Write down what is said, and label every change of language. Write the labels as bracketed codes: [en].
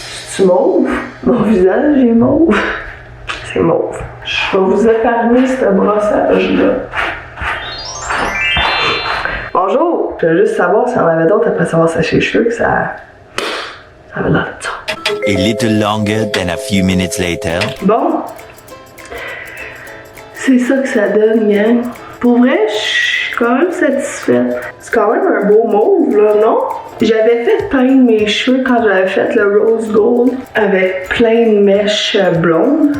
[fr] C'est mauve? Mon visage est mauve. C'est mauve. Je vais vous épargner ce brossage-là. Bonjour! Je veux juste savoir si on avait d'autres après savoir sécher les cheveux, que ça avait l'air de ça. [en] A little longer than a few minutes later. [fr] Bon. C'est ça que ça donne, gang. Pour vrai, je suis quand même satisfaite. C'est quand même un beau mauve, là, non? J'avais fait peindre mes cheveux quand j'avais fait le rose gold avec plein de mèches blondes.